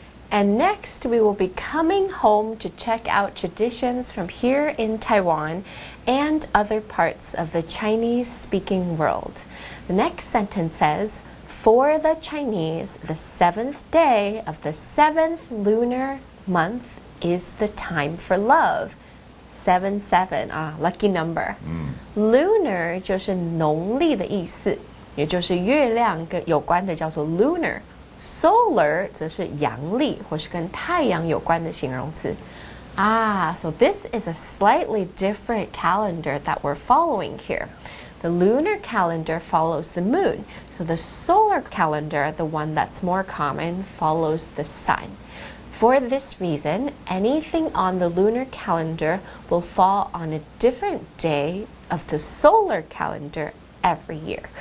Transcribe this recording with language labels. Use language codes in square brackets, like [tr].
[en] And next, we will be coming home to check out traditions from here in Taiwan and other parts of the Chinese-speaking world. The next sentence says, For the Chinese, the 7th day of the 7th lunar month is the time for love. 77 lucky number. [zh] Lunar 就是农历的意思，也就是月亮跟有关的叫做 lunar. Solar 则是阳历或是跟太阳有关的形容词。 [en] So this is a slightly different calendar that we're following here. The lunar calendar follows the moon, so the solar calendar, the one that's more common, follows the sun. For this reason, anything on the lunar calendar will fall on a different day of the solar calendar every year.